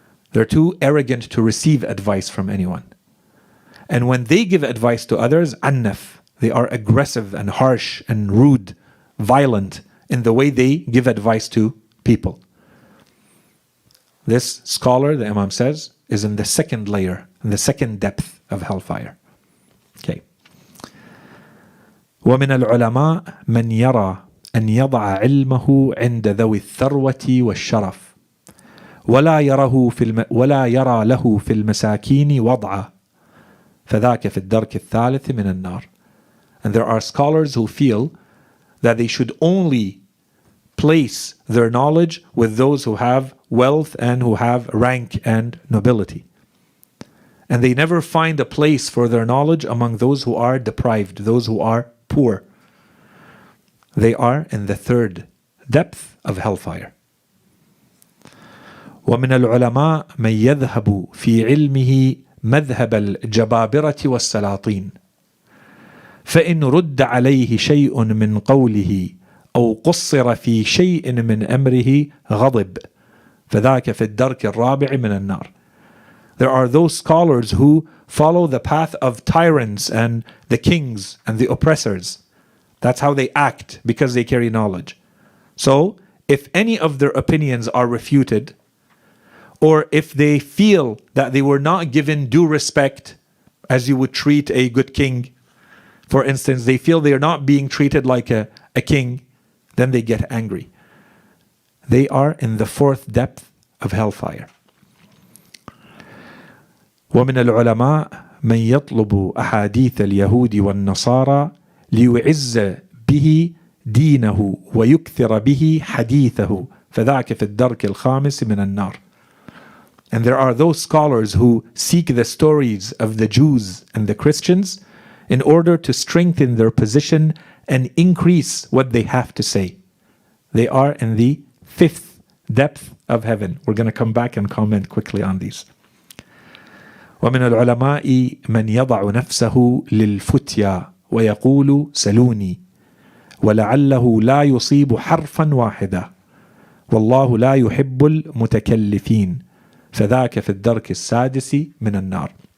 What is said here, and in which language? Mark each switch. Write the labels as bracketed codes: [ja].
[en] They're too arrogant to receive advice from anyone. And when they give advice to others, annaf, they are aggressive and harsh and rude, violent in the way they give advice to people. This scholar, the Imam says, is in the second layer, in the second depth of hellfire. Okay. [ar] ومن العلماء من يرى أن يضع علمه عند ذوي الثروة والشرف ولا يرى له في المساكين وضعه فذاك في الدرك الثالث من النار. [en] And there are scholars who feel that they should only place their knowledge with those who have wealth and who have rank and nobility. And they never find a place for their knowledge among those who are deprived, those who are poor. They are in the third depth of hellfire. [ar] ومن العلماء من يذهب في علمه مذهب الجبابرة والسلاطين فإن رد عليه شيء من قوله أو قصر في شيء من أمره غضب فذاك في الدرك الرابع من النار. [en] There are those scholars who follow the path of tyrants and the kings and the oppressors. That's how they act because they carry knowledge. So, if any of their opinions are refuted, or if they feel that they were not given due respect as you would treat a good king, for instance, they feel they are not being treated like a king, then they get angry. They are in the fourth depth of hellfire. [ar] ومن العلماء من يطلب أحاديث اليهود والنصارى ليعز به دينه ويكثر به حديثه فذاك في الدرك الخامس من النار. [en] And there are those scholars who seek the stories of the Jews and the Christians in order to strengthen their position and increase what they have to say. They are in the fifth depth of heaven. We're going to come back and comment quickly on these. [ar] ومن العلماء من يضع نفسه للفتيا ويقول سلوني ولعله لا يصيب حرفا واحدا والله لا يحب المتكلفين فذاك في الدرك السادس من النار.